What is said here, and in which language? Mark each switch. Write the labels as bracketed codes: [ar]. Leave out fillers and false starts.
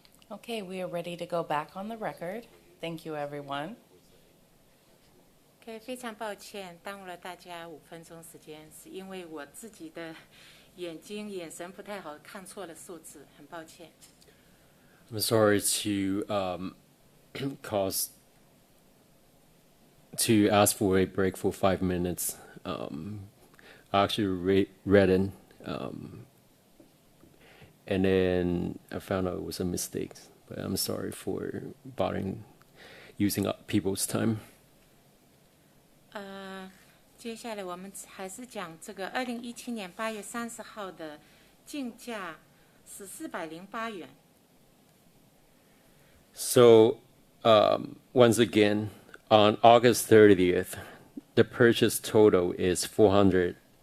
[en] Okay, we are ready to go back on the record. Thank you, everyone. [zh] OK， 非常抱歉耽误了大家5分钟时间，是因为我自己的眼神不太好，看错了数字，很抱歉。 [en] I'm sorry to to ask for a break for 5 minutes. I actually read it, and then I found out it was a mistake. But I'm sorry for bothering using up people's time. [zh] 接下来我们还是讲这个2017年8月30号的竞价是408元。 [en] So, once again, on August 30th, the purchase total is $408.